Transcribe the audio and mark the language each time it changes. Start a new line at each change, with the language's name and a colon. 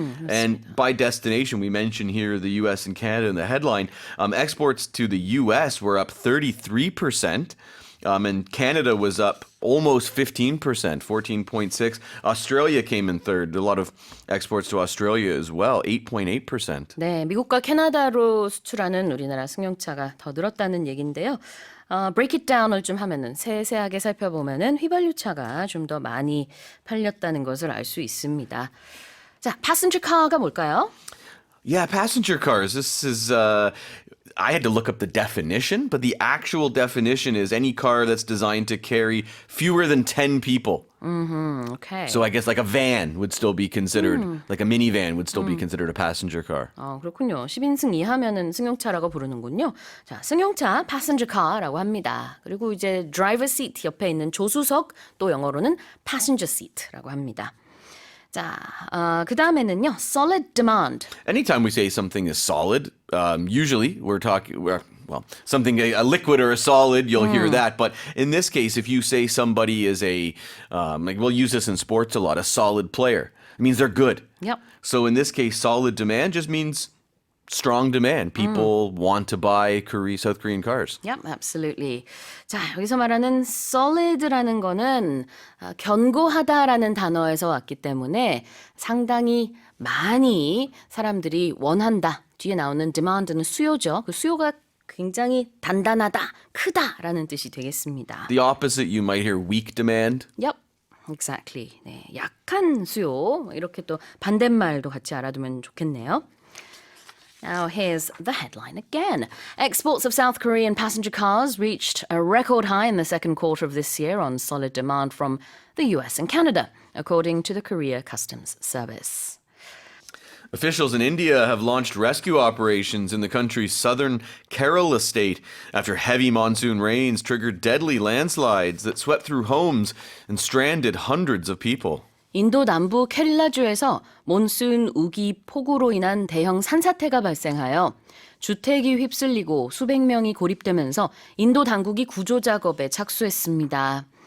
English: And by destination, we mentioned here the U.S. and Canada in the headline. Exports to the U.S. were up 33%. And Canada was up almost 15%, 14.6%. Australia came in third. A lot of exports to Australia as well, 8.8%.
Korean: 네, 미국과 캐나다로 수출하는 우리나라 승용차가 더 늘었다는 얘긴데요.
English: break it down
Korean: 을 좀 하면은 세세하게 살펴보면은 휘발유차가 좀 더 많이 팔렸다는 것을 알 수 있습니다. 자, passenger car가 뭘까요?
English: Yeah, passenger cars. This is. I had to look up the definition, but the actual definition is any car that's designed to carry fewer than 10 people. Okay. So I guess like a van would still be considered, like a minivan would still be considered a passenger car.
Korean: 그렇군요. 10인승 이하면은 승용차라고 부르는군요. 자, 승용차 passenger car라고 합니다. 그리고 이제 driver seat 옆에 있는 조수석 또 영어로는 passenger seat라고 합니다. 자, 그 다음에는요, solid demand.
English: Anytime we say something is solid, usually we're talking, something, a liquid or a solid, you'll hear that. But in this case, if you say somebody is like we'll use this in sports a lot, a solid player, it means they're good. Yep. So in this case, solid demand just means strong demand. People want to buy South Korean cars. Yep, absolutely.
Korean: 자, 여기서 말하는 solid라는 거는 견고하다라는 단어에서 왔기 때문에 상당히 많이 사람들이 원한다. 뒤에 나오는 demand는 수요죠. 그 수요가 굉장히 단단하다, 크다라는 뜻이 되겠습니다.
English: The opposite, you might hear weak demand. Yep. Exactly.
Korean: 네, 약한 수요. 이렇게 또 반대말도 같이 알아두면 좋겠네요.
English: Now here's the headline again. Exports of South Korean passenger cars reached a record high in the second quarter of this year on solid demand from the US and Canada, according to the Korea Customs Service. Officials in India have launched rescue operations in the country's southern Kerala state after heavy monsoon rains triggered deadly landslides that swept through homes and stranded hundreds of people.
Korean: 인도 남부 케릴라주에서 몬순 우기 폭우로 인한 대형 산사태가 발생하여 주택이 휩쓸리고 수백 명이 고립되면서 인도 당국이 구조 작업에 착수했습니다.